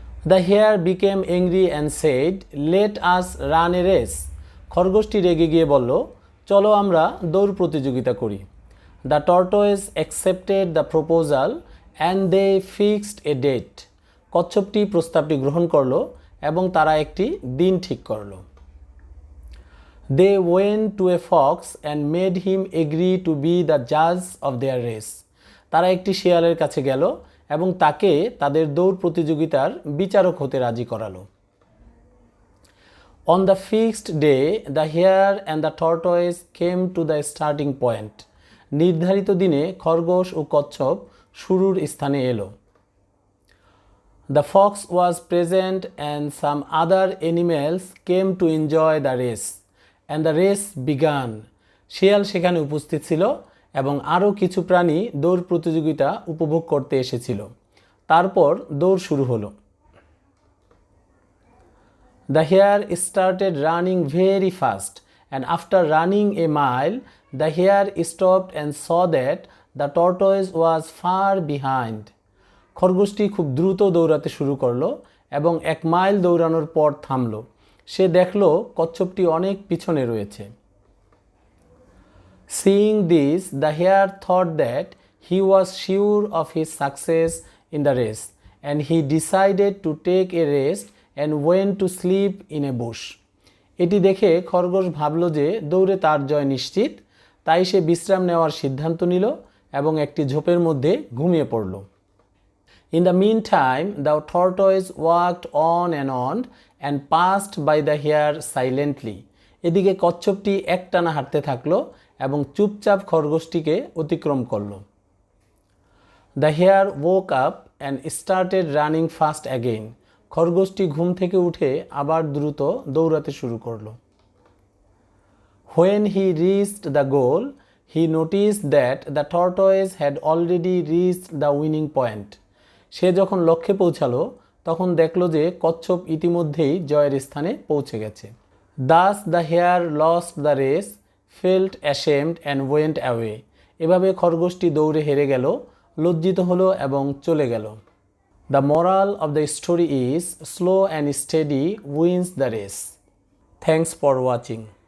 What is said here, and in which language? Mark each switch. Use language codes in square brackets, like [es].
[en] The hare became angry and said, let us run a race. [bn] খরগোশটি রেগে গিয়ে বলল, চলো আমরা দৌড় প্রতিযোগিতা করি। [en] The tortoise accepted the proposal and they fixed a date. [bn] কচ্ছপটি প্রস্তাবটি গ্রহণ করল এবং তারা একটি দিন ঠিক করল। [en] They went to a fox and made him agree to be the judge of their race. [bn] তারা একটি শিয়ালের কাছে গেল এবং তাকে তাদের দৌড় প্রতিযোগিতার বিচারক হতে রাজি করালো। [en] On the fixed day, the hare and the tortoise came to the starting point. [bn] নির্ধারিত দিনে খরগোশ ও কচ্ছপ শুরুর স্থানে এলো। [en] The fox was present and some other animals came to enjoy the race. And the race began. [bn] শিয়াল সেখানে উপস্থিত ছিল এবং আরও কিছু প্রাণী দৌড় প্রতিযোগিতা উপভোগ করতে এসেছিল। তারপর দৌড় শুরু হলো। [en] The hare started running very fast and after running a mile, the hare stopped and saw that the tortoise was far behind. [bn] খরগোশটি খুব দ্রুত দৌড়াতে শুরু করলো এবং 1 মাইল দৌড়ানোর পর থামলো। সে দেখল কচ্ছপটি অনেক পিছনে রয়েছে। [en] Seeing this, the hare thought that he was sure of his success in the race and he decided to take a rest and went to sleep in a bush. [bn] এটি দেখে খরগোশ ভাবল যে দৌড়ে তার জয় নিশ্চিত, তাই সে বিশ্রাম নেওয়ার সিদ্ধান্ত নিল এবং একটি ঝোপের মধ্যে ঘুমিয়ে পড়ল। [en] In the meantime, the tortoise walked on and passed by the hare silently. [bn] এদিকে কচ্ছপটি একটানা হাঁটতে থাকলো এবং চুপচাপ খরগোশটিকে অতিক্রম করলো। [en] The hare woke up and started running fast again. [bn] খরগোশটি ঘুম থেকে উঠে আবার দ্রুত দৌড়াতে শুরু করলো। [en] When he reached the goal, he noticed that the tortoise had already reached the winning point. [bn] সে যখন লক্ষ্যে পৌঁছালো তখন দেখল যে কচ্ছপ ইতিমধ্যেই জয়ের স্থানে পৌঁছে গেছে। [en] Thus the hare lost the race, felt ashamed and went away. [bn] এভাবে খরগোশটি দৌড়ে হেরে গেল, লজ্জিত হলো এবং চলে গেল। [en] The moral of the story is slow and steady wins the race. Thanks for watching.